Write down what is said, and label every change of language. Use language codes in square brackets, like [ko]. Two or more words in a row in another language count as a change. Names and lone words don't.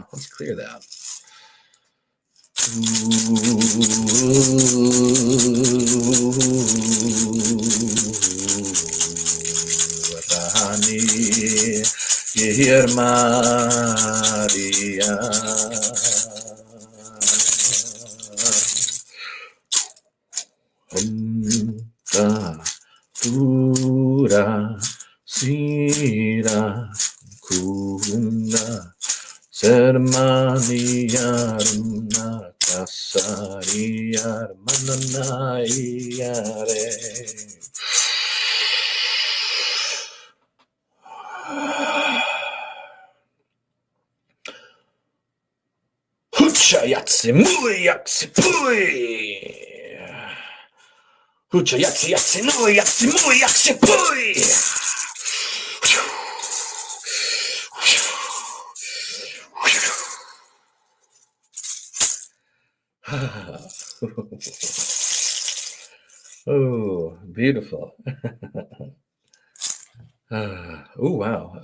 [en] Let's clear that. Ooh, Maria. Pura Sira Kunda Sermani Yaruna Saria Manana Iare. Hucha Yatsi Mui Yatsi Pui. Hucha Yatsi Yatsi Nui Yatsi Mui Yatsi Pui. Oh, beautiful. Oh, wow.